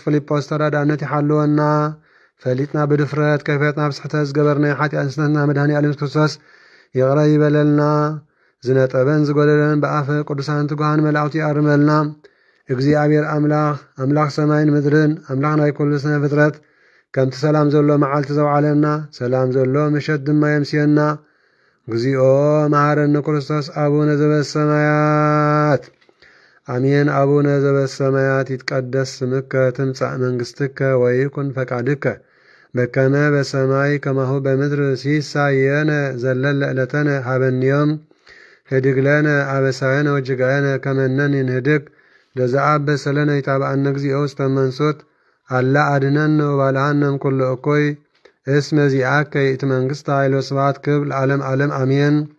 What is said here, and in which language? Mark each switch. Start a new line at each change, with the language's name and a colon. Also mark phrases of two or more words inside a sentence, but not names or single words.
Tigrinya: ፊልጶስ ተራዳእነት ይሓልወና ፈሊጥና ብድፍረት ከይፈጥና ብስሕተት ዝገበርና ኃጢአት ስነትና መድኃኒ ዓለም ክርስቶስ ይቕረ ይበለልና ዝነጠበን ዝጎደለን በአፈ ቅዱሳን ትጉሃን መላእክቱ ይአርመልና እግዚአብሔር አምላክ ሰማይን ምድርን አምላክ ናይ ኩሉ ስነ ፍጥረት ከምቲ ሰላም ዘሎ መዓልቲ ዘውዓለና ሰላም ዘሎ ምሸት ድማ የምስየና
Geez: እግዚኦ መሐረነ ክርስቶስ አቡነ ዘበሰማያት አሜን። አቡነ ዘበሰማያት ይትቀደስ ስምከ ትምጻእ መንግሥትከ ወይኩን ፈቃድከ በከመ በሰማይ ከማሁ በምድር ሲሳየነ ዘለለ ዕለተነ ሀበንዮም ህድግ ለነ አበሳየነ ወጅጋየነ ከመነን ንህድግ ለዘአበሰ ለነ ይታብአነ እግዚኦ ውስተ መንሱት አላ አድነነ ወባልሃነም ኩሉ እኮይ እስመ ዚአከ ይእቲ መንግሥት ኃይል ወስብሐት ክብር ለዓለም ዓለም አሜን።